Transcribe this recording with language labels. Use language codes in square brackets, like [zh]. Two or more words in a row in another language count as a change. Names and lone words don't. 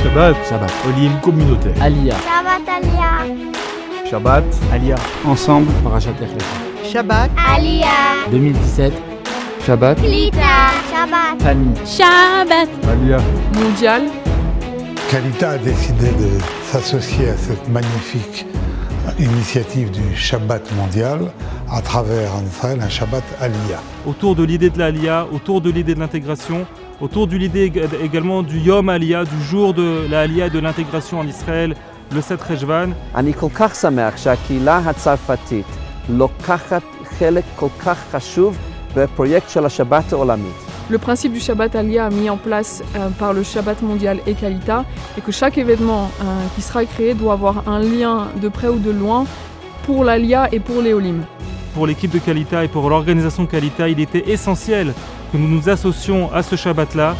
[he] שבת. שבת. עולים communautaire. Aliyah. שבת עלייה. שבת. עלייה. [fr] Ensemble. [he] פרשת לך לך. Shabbat. Aliyah. 2017. Shabbat. קליטה. שבת. [fr] Famille. [he] Shabbat. Aliyah. [fr] Mondial. Kalita a décidé de s'associer à cette magnifique initiative du Shabbat mondial à travers en Israël un [he] שבת עלייה. [fr] Autour de l'idée de l'Aliyah, autour de l'idée de l'intégration, autour de l'idée également du [he] יום עלייה, [fr] du jour de la Aliyah et de l'intégration en Israël, le 7 Rejvan. [he] אני כל כך שמח שהקהילה הצרפתית לוקחת חלק כל כך חשוב בפרויקט של השבת העולמית. [fr] Le principe du [he] שבת עלייה [fr] mis en place par le Shabbat mondial et Kalita est que chaque événement qui sera créé doit avoir un lien de près ou de loin pour l'Aliyah et pour les Olim. Pour l'équipe de Kalita et pour l'organisation Kalita, il était essentiel que nous nous associons à ce Shabbat-là.